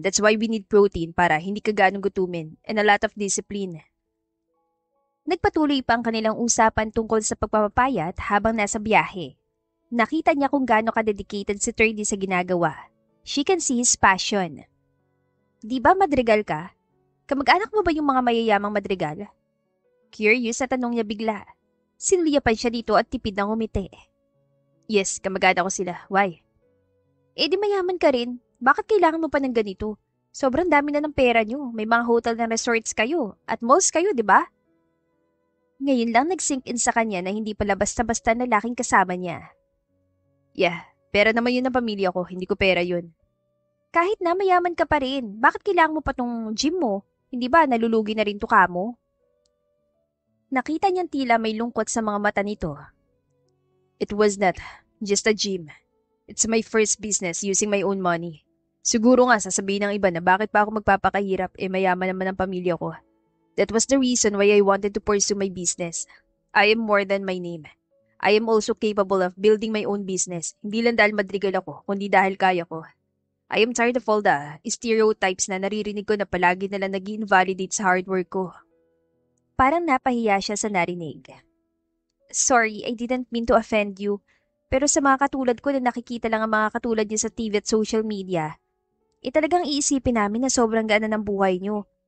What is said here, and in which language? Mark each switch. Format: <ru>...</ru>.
<en>That's why we need protein</en> <tl>para hindi ka ganong gutumin</tl> <en>and a lot of discipline.</en> <tl>Nagpatuloy pa ang kanilang usapan tungkol sa pagpapapayat habang nasa biyahe. Nakita niya kung gaano ka-dedicated si 30 sa ginagawa.</tl> <en>She can see his passion.</en> <tl>Di ba madrigal ka? Kamag-anak mo ba yung mga mayayamang madrigal? Curious na tanong niya bigla. Sinuliyapan siya dito at tipid ng umiti. Yes, kamag-anak ko sila. Why? Eh di mayaman ka rin. Bakit kailangan mo pa ng ganito? Sobrang dami na ng pera niyo. May mga hotel na resorts kayo. At malls kayo, di ba? Ngayon lang nag-sink in sa kanya na hindi pala basta-basta lalaking kasama niya. Yeah, pera naman yun ng pamilya ko. Hindi ko pera yun. Kahit na mayaman ka pa rin, bakit kailangan mo pa tong gym mo? Hindi ba nalulugi na rin to kamo? Nakita niyang tila may lungkot sa mga mata nito.</tl> <en>It was not just a gym. It's my first business using my own money.</en> <tl>Siguro nga sasabihin ng iba na bakit pa ako magpapakahirap mayaman naman ang pamilya ko.</tl> <en>That was the reason why I wanted to pursue my business. I am more than my name. I am also capable of building my own business.</en> <tl>Hindi lang dahil madrigal ako, kundi dahil kaya ko.</tl> <en>I am tired of all the stereotypes</en> <tl>na naririnig ko na palagi nalang nag-invalidate sa hard work ko. Parang napahiya siya sa narinig.</tl> <en>Sorry, I didn't mean to offend you.</en> <tl>Pero sa mga katulad ko na nakikita lang ang mga katulad niyo sa TV at social media, talagang iisipin namin na sobrang gana ng buhay niyo.</tl>